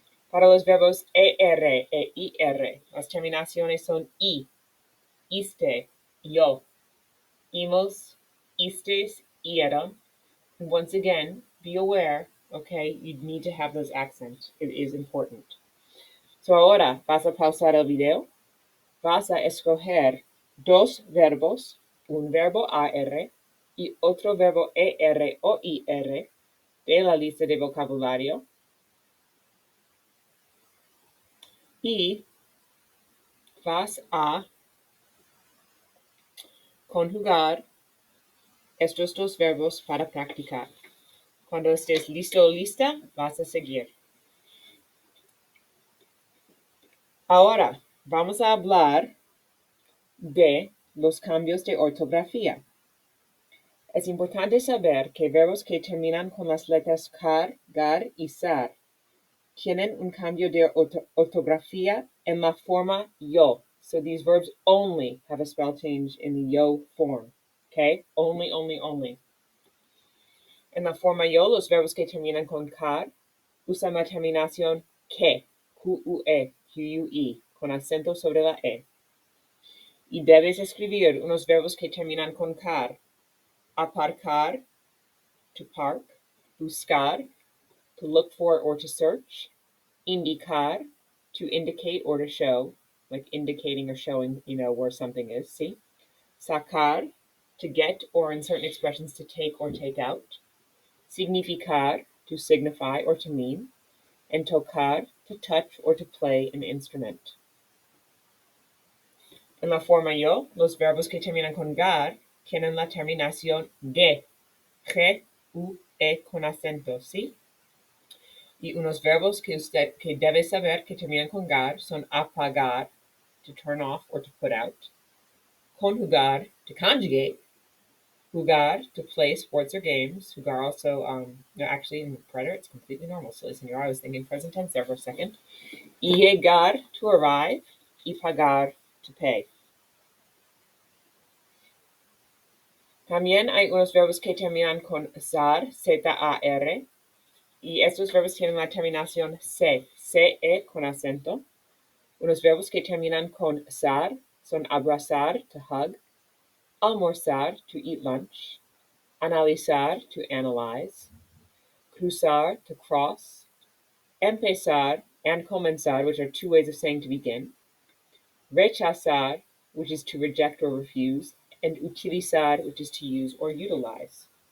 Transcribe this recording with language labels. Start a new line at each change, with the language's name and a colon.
Spanish: Para los verbos ER e IR, las terminaciones son I, iste, yo, imos, istes, ieron.
English: And once again, be aware, okay, you need to have those accents. It is important.
Spanish: So ahora vas a pausar el video, vas a escoger dos verbos, un verbo AR y otro verbo ER o IR de la lista de vocabulario. Y vas a conjugar estos dos verbos para practicar. Cuando estés listo o lista, vas a seguir. Ahora vamos a hablar de los cambios de ortografía. Es importante saber que verbos que terminan con las letras car, gar y sar tienen un cambio de ortografía en la forma yo.
English: So these verbs only have a spell change in the yo form. Okay? Only, only, only.
Spanish: En la forma yo, los verbos que terminan con car usan la terminación que, Q-U-E, Q-U-E, con acento sobre la E. Y debes escribir unos verbos que terminan con car.
English: Aparcar, to park. Buscar, to look for or to search. Indicar, to indicate or to show, like indicating or showing, where something is, see? Sacar, to get, or in certain expressions, to take or take out. Significar, to signify or to mean. And tocar, to touch or to play an instrument.
Spanish: En la forma yo, los verbos que terminan con gar tienen la terminación ge, G, U, E con acento, ¿sí? Y unos verbos que usted debe saber que terminan con gar son apagar,
English: to turn off or to put out,
Spanish: conjugar,
English: to conjugate,
Spanish: jugar,
English: to play sports or games. Jugar also, no, actually in the preterite it's completely normal. So listen, I was thinking present tense there for a second.
Spanish: Y llegar,
English: to arrive,
Spanish: y pagar,
English: to pay.
Spanish: También hay unos verbos que terminan con zar, Z-A-R, y estos verbos tienen la terminación C-E con acento. Unos verbos que terminan con zar son
English: abrazar, to hug, almorzar, to eat lunch, analizar, to analyze, cruzar, to cross, empezar, and comenzar, which are two ways of saying to begin, rechazar, which is to reject or refuse, and utilizar, which is to use or utilize.